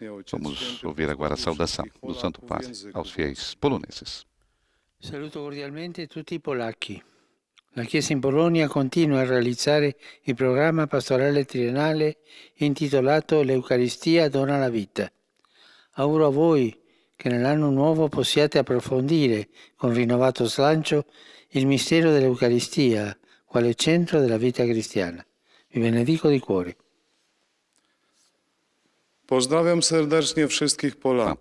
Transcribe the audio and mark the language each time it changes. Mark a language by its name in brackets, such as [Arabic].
[Portuguese] Vamos ouvir agora a saudação do Santo Padre aos fiéis poloneses. [Italian] Saluto cordialmente tutti i polacchi. La Chiesa in Polonia continua a realizzare il programma pastorale triennale intitolato L'Eucaristia dona la vita. Auguro a voi che nell'anno nuovo possiate approfondire con rinnovato slancio il mistero dell'Eucaristia, quale centro della vita cristiana. Vi benedico di cuore. [Polish] Pozdrawiam serdecznie wszystkich Polaków.